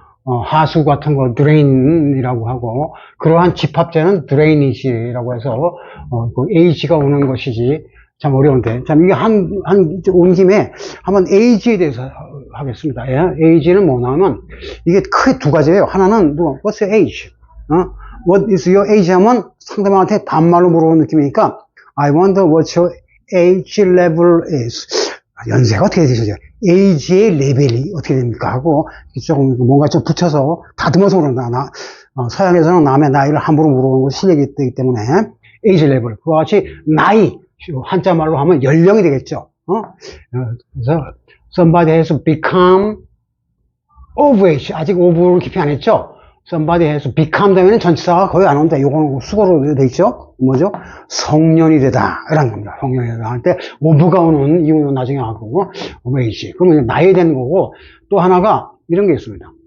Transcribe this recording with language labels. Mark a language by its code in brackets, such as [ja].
[ko] 하수 같은 거 drain이라고 하고, 그러한 집합제는 drainage라고 해서, 그 age가 오는 것이지, 참 어려운데. 참, 이게 온 김에 한번 age에 대해서 하겠습니다. 예? age는 뭐냐면, 이게 크게 두 가지예요. 하나는, [en] what's your age? what is your age? [ko] 하면 상대방한테 반말로 물어보는 느낌이니까, [en] I wonder what your age level is. [ko] 연세가 어떻게 되시죠? age의 레벨이 어떻게 됩니까? 하고, 조금 뭔가 좀 붙여서 다듬어서 그런다. 서양에서는 남의 나이를 함부로 물어보는 것이 실력이 되기 때문에, age level. 그와 같이 나이, 한자 말로 하면 연령이 되겠죠. [en] 그래서 somebody has become of age. [ko] 아직 of를 깊이 안 했죠. somebody has become 되면 전치사가 거의 안 온다. 요거는 수거로 돼 있죠. 뭐죠? 성년이 되다. 이런 겁니다. 성년이 되다. 할 때 of가 오는 이유는 나중에 하고 of age. 그러면 나이 되는 거고, 또 하나가 이런 게 있습니다.